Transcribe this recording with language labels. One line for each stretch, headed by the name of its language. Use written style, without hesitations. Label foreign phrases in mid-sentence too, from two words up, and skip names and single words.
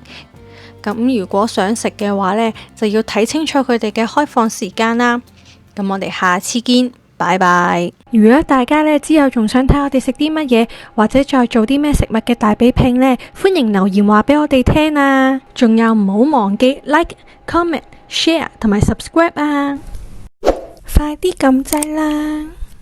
Cantonese: 咁如果想食嘅話就要睇清楚佢哋嘅開放時間啦。咁我哋下次見，拜拜。如果大家之後仲想睇我哋食啲乜嘢，或者再做啲咩食物嘅大比拼歡迎留言話俾我哋聽啊。仲有唔好忘記
English: like、comment、share
Cantonese: 同埋 subscribe 啊！快啲撳掣啦！